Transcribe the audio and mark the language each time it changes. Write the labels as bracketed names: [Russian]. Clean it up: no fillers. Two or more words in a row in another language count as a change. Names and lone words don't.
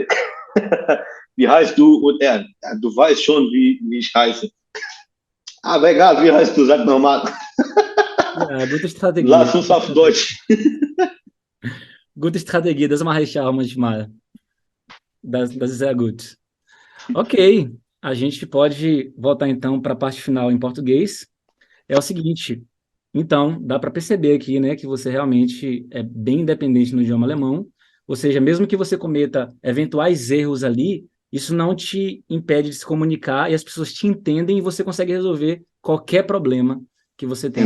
[German] Wie heißt du? Und er, ja, du weißt schon, wie ich heiße. Aber egal, wie heißt du? Sag nochmal. Ja, gute Strategie. Lass uns auf Deutsch. Gute Strategie, das mache ich auch manchmal. Das ist sehr gut. [Portuguese] Ok, a gente pode voltar então para a parte final em português. É o seguinte, então, dá para perceber aqui, né, que você realmente é bem independente no idioma alemão, ou seja, mesmo que você cometa eventuais erros ali, isso não te impede de se comunicar e as pessoas te entendem e você consegue resolver qualquer problema que você tenha na